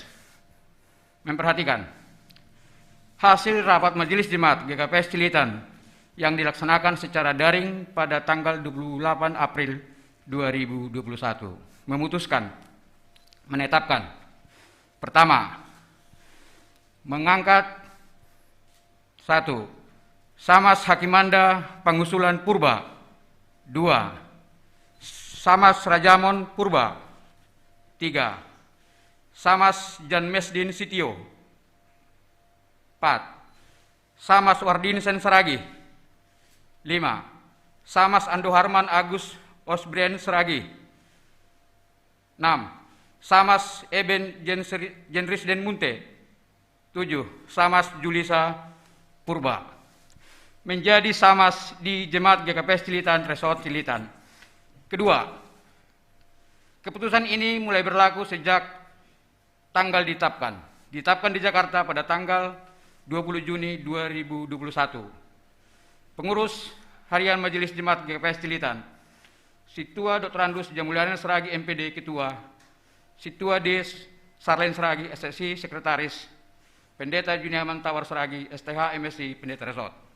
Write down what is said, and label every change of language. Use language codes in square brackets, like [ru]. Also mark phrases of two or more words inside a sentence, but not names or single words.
[id] Memperhatikan hasil rapat Majelis Jemaat GKPS Cililitan yang dilaksanakan secara daring pada tanggal 28 April 2021 memutuskan menetapkan: pertama, mengangkat 1. Samas Hakimanda Pangusulan Purba. 2. Samas Rajamon Purba. 3. Samas Janmesdin Sitio. 4. Samas Wardin Seragi. 5. Samas Ando Harman Agus Osbrien Seragi. 6. Samas Eben Jenrisden Munte. 7. Samas Julisa Purba. Menjadi Samas di Jemaat GKPS Cililitan Resort Cililitan. Kedua, keputusan ini mulai berlaku sejak tanggal ditetapkan di Jakarta pada tanggal 20 Juni 2021. Pengurus harian Majelis Jemaat GKPS Cililitan, Situa Dr. Andus Jamuliana Seragi MPD Ketua, Situa Des Sarlen Seragi SSI Sekretaris, Pendeta Juniaman Tawar Seragi STH MSI Pendeta Resort.